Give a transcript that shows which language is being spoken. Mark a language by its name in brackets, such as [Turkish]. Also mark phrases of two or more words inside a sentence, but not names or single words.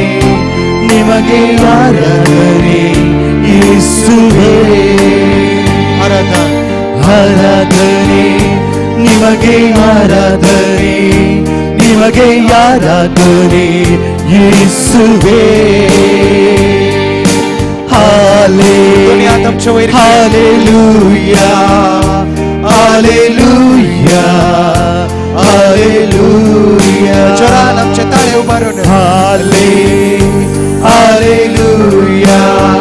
[Kannada] ನಿಮಗೆ ಆರಾಧನೆ ಯೇಸುವೇ. ಆರಾಧನ್. ಆರಾಧನೆ ನಿಮಗೆ ಆರಾಧನೆ. ನಿಮಗೆ ಆರಾಧನೆ ಯೇಸುವೇ. [English] Hallelujah, hallelujah, hallelujah. [Konkani] जोरान आमचे ताळे उबारून. [English] Hallelujah, hallelujah,